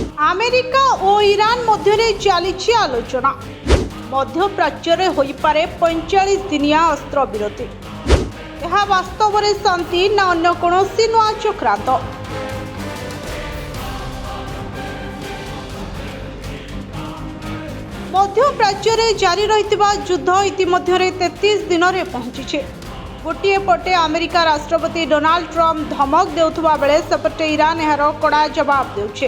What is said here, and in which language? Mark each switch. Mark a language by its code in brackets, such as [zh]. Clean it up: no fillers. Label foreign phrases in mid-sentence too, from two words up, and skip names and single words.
[or] ଆମେରିକା ଓ ଇରାନ ମଧ୍ୟେ ଚାଲିଛି ଆଲୋଚନା। ମଧ୍ୟପ୍ରାଚ୍ୟରେ ହଇପାରେ ୪୫ ଦିନିଆ ଅସ୍ତ୍ର ବିରତି। ଏହା ବାସ୍ତବରେ ଶାନ୍ତି ନା ଅନ୍ୟ କୌଣସି ନୂଆ ଚକ୍ରାନ୍ତ? ମଧ୍ୟପ୍ରାଚ୍ୟରେ ଜାରି ରହିଥିବା ଯୁଦ୍ଧ ଇତିମଧ୍ୟରେ 33 ଦିନରେ ପହଞ୍ଚିଛି। ଗୋଟିଏ ପଟେ ଆମେରିକା ରାଷ୍ଟ୍ରପତି ଡୋନାଲ୍ଡ ଟ୍ରମ୍ପ ଧମକ ଦେଉଥିବା ବେଳେ ସେପଟେ ଇରାନ ଏହାର କଡ଼ା ଜବାବ ଦେଉଛି।